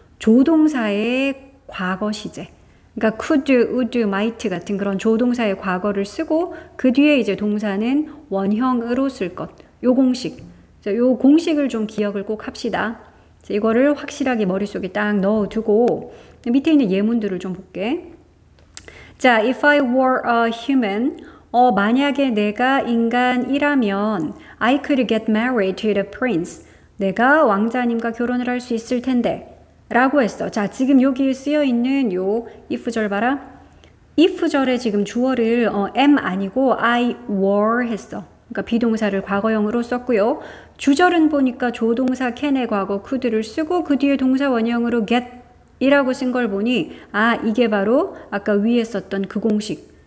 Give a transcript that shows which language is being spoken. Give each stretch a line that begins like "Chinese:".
Korean: 조동사의 과거 시제. 그러니까 could, would, might 같은 그런 조동사의 과거를 쓰고 그 뒤에 이제 동사는 원형으로 쓸 것. 요 공식. 자, 요 공식을 좀 기억을 꼭 합시다. 자, 이거를 확실하게 머릿속에 딱 넣어두고 밑에 있는 예문들을 좀 볼게.
English: 자, if I were a human,
Korean: 만약에 내가 인간이라면
English: I could get married to the prince.
Korean: 내가 왕자님과 결혼을 할 수 있을 텐데 라고 했어. 자, 지금 여기 쓰여 있는 요 if절 봐라. if절에 지금 주어를 am 아니고 I were 했어. 그러니까 비동사를 과거형으로 썼고요. 주절은 보니까 조동사 can의 과거 could를 쓰고 그 뒤에 동사 원형으로 get 이라고 쓴 걸 보니 이게 바로 아까 위에 썼던 그 공식.